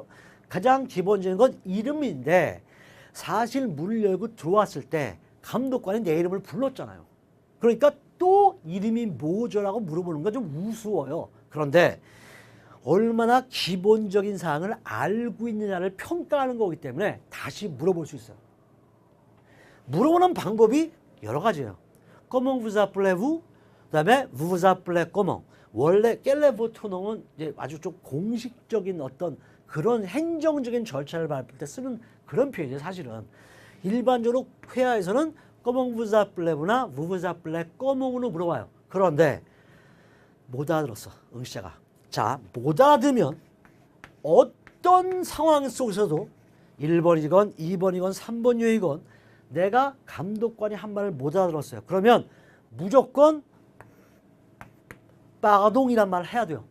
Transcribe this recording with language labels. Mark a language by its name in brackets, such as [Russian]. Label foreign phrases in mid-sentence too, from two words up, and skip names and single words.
[Korean] 가장 기본적인 건 이름인데 사실 문을 열고 들어왔을 때 감독관이 내 이름을 불렀잖아요. 그러니까 또 이름이 뭐죠라고 물어보는 건 좀 우스워요. 그런데 얼마나 기본적인 사항을 알고 있느냐를 평가하는 거기 때문에 다시 물어볼 수 있어요. 물어보는 방법이 여러 가지예요. [French] Comment vous appelez-vous? 그다음에 vous vous appelez comment? [Korean] 원래 깰레보토농은 이제 아주 좀 공식적인 어떤 그런 행정적인 절차를 밟을 때 쓰는 그런 표현이에요. 사실은 일반적으로 회화에서는 [French] Comment vous appelez-vous? [Korean] 나 [French] vous vous appelez comment [Korean] 으로 물어봐요. 그런데 못 알아들었어, 응시자가. 자, 못 알아들으면 어떤 상황 속에서도 1번이건 2번이건 3번 유이건 내가 감독관이 한 말을 못 알아들었어요. 그러면 무조건 빠동이란 말을 해야 돼요.